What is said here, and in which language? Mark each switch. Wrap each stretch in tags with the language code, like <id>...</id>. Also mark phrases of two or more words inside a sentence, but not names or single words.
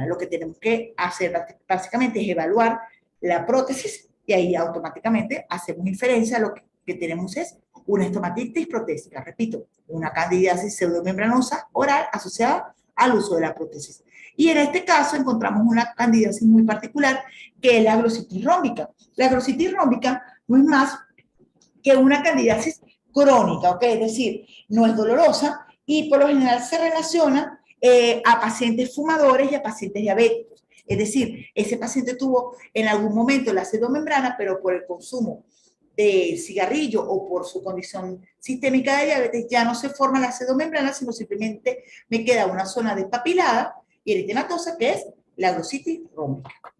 <es>Lo que tenemos que hacer básicamente es evaluar la prótesis y ahí automáticamente hacemos inferencia, lo que tenemos es una estomatitis protésica, repito, una candidiasis pseudomembranosa oral asociada al uso de la prótesis. Y en este caso encontramos una candidiasis muy particular que es la glositis rómbica. La glositis rómbica no es más que una candidiasis crónica, ¿ok? Es decir, no es dolorosa y por lo general se relaciona a pacientes fumadores y a pacientes diabéticos. Es decir, ese paciente tuvo en algún momento la pseudomembrana, pero por el consumo de cigarrillo o por su condición sistémica de diabetes ya no se forma la pseudomembrana, sino simplemente me queda una zona despapilada y eritematosa que es la glositis rómbica.</es>